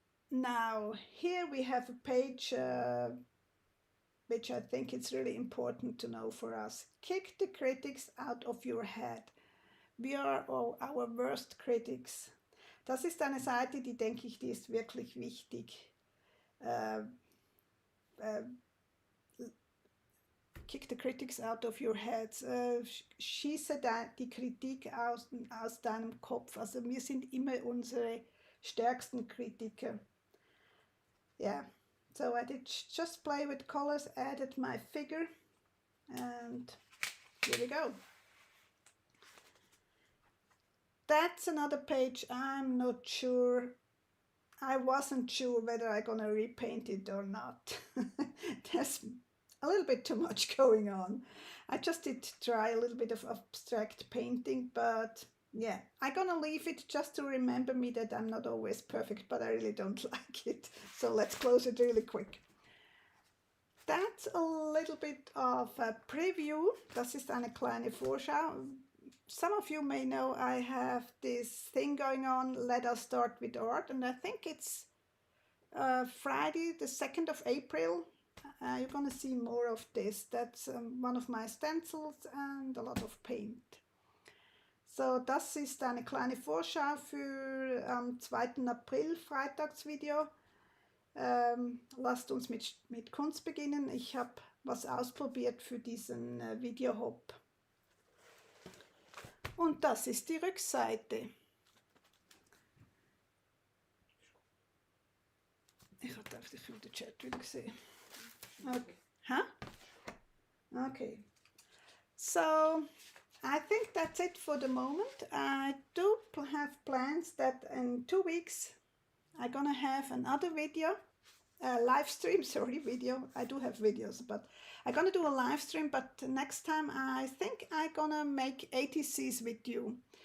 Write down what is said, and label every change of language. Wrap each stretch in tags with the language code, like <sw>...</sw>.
<en>Now here we have a page which I think it's really important to know for us. Kick the critics out of your head. We are all our worst critics.</en> <de>Das ist eine Seite, die denke ich, die ist wirklich wichtig.</de> <en>Kick the critics out of your heads.</en> <de>Schieße die Kritik aus deinem Kopf. Also wir sind immer unsere stärksten Kritiker.</de> <en>Yeah, so I did just play with colors, added my figure, and here we go. That's another page. I'm not sure. I wasn't sure whether I'm gonna repaint it or not. There's a little bit too much going on. I just did try a little bit of abstract painting, but yeah, I'm gonna leave it just to remember me that I'm not always perfect, but I really don't like it. So let's close it really quick. That's a little bit of a preview.</en> <de>Das ist eine kleine Vorschau.</de> <en>Some of you may know I have this thing going on, Let Us Start with Art, and I think it's Friday the 2nd of April. You're gonna see more of this. That's one of my stencils and a lot of paint.</en> <de>So, das ist eine kleine Vorschau für am 2. April, Freitagsvideo. Lasst uns mit Kunst beginnen. Ich habe was ausprobiert für diesen Video-Hop. Und das ist die Rückseite. Ich habe gedacht, ich will den Chat wieder sehen. Okay. Huh? Okay.</de> <en>So, I think that's it for the moment. I do have plans that in 2 weeks I'm gonna have another video, live stream, sorry, video. I do have videos, but I'm gonna do a live stream, but next time I think I'm gonna make ATCs with you.</en>